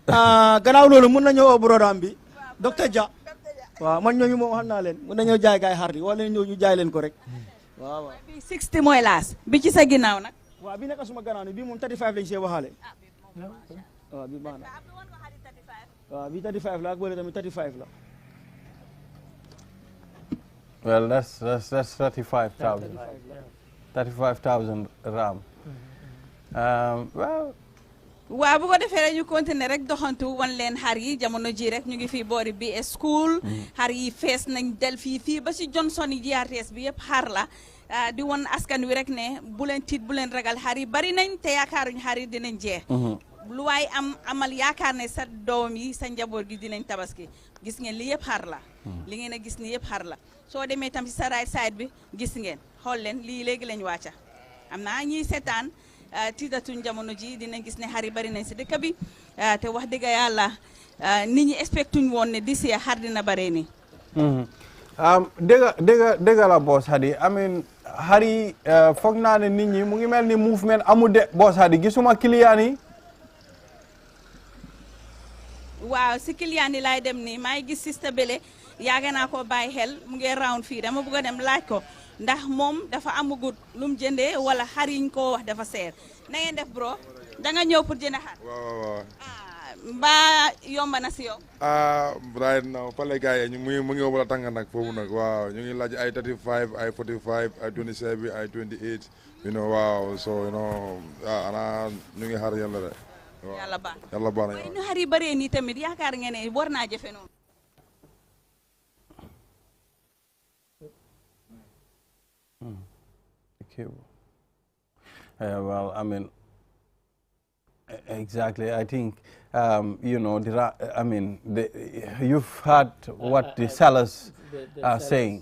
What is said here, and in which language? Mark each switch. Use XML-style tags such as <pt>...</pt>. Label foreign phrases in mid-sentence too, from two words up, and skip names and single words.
<wo>gannaaw loolu mun na ñëw brodaam bi docteur Dia waaw man ñooñu moom xam naa leen mun na ñëw jaay gaay xar yi wala ñëw ñu jaay leen ko rek waaw waaw bi 60 mooy laas bi ci sa ginnaaw nag waaw bi nekk suma gannaaw ni bii moom 35 lañ see waxaale waaw bi baax na waaw bi 35 la ak bële tamit 35 la</wo> <en>well that's 35,000 35,000 ram well</en> <wo>waaw bu ko defee rek ñu continuer rek doxantu wan leen xar yi jamono ji rek ñu ngi fii boori BS school xar yi fees nañ del fii ba si Johnson yi GRTS bi yëpp xar la di won askan wi rek ne bu leen tiit bu leen ragal xar yi bari nañ te yaakaaruñ xar yi dinañ jeex lu waay amal yaakaar ne sa doom yi sa njaboot gi dinañ tabaski gis ngeen li yëpp xar la li ngeen a gis ni yëpp xar la soo demee tam si sa</wo> <en>right side</en> <wo>bi gis ngeen xool leen lii léegi lañ wàcca am naa ñiy seetaan tiitatuñ jamono ji dinañ gis ne xar yi bari nañ si dëkk bi te wax dëgg yàlla nit ñi expectuñ woon ne d'ici xar dina bare ni dëgg la boss Hadi</wo> <en>I mean</en> <wo>xar yi foog naa ne nit ñi mu ngi mel ni movement amul de boss Hadi gisuma client yi waaw si client yi laay dem nii maa ngi gis Sista Bele yaaga naa ko bàyyi xel mu ngi round fii dama bëgg a dem laaj ko ndax moom dafa amagut lu mu jëndee wala xar yiñ ko wax dafa seer na ngeen def bro da nga ñëw pour jënd xar waaw mbaa yomba na si yow</wo> <en>right now</en> <wo>fale gars yi mu ngi wala tàng nag foofu nag waaw ñu ngi laaj ay 35 ay 45 ay 27 ay 28</wo> <en>you know</en> <wo>waaw</wo> <en>so you know</en> <wo>ana ñu ngi xar yàlla de yàlla baax na waaye nu xar yi bëree nii tamit yaakaar ngeen ne war naa jafe noonu</wo> <en>okay well I mean exactly I think you know I mean you've heard what the sellers are saying</en>